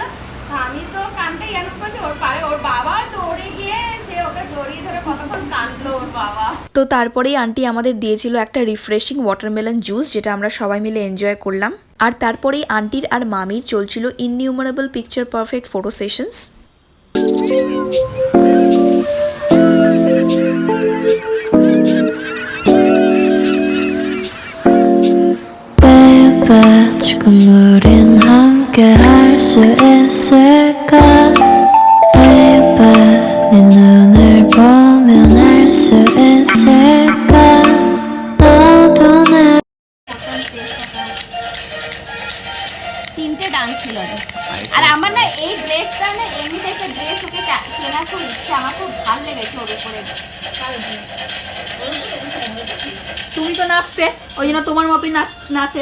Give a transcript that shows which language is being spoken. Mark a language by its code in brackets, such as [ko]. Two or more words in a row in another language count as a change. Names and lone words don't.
[bn] আমি তো কানতে জ্ঞান করছি, ওর পারে ওর বাবা দৌড়ে গিয়ে সে ওকে জড়িয়ে ধরে কতক্ষণ কাঁদলো ওর বাবা। তো তারপরেই আন্টি আমাদের দিয়েছিল একটা [en] refreshing watermelon juice, [bn] যেটা আমরা সবাই মিলে এনজয় করলাম। আর তারপরেই আন্টির আর মামির চলছিল [en] innumerable picture perfect photo sessions. [ko] 지금 우린 함께 할 수 있을까 Baby 네 눈을 보면 알 수 있을까 너도 내 [bn] তিনটে ডান্স ছিল। আর আমার না এই ড্রেসটা না, এমনি একটা ড্রেস ওকে কেনার খুব ইচ্ছে, আমার খুব ভালো লেগেছে ওর উপরে। তুমি তো নাচতে, ওই জন্য তোমার মতোই নাচে।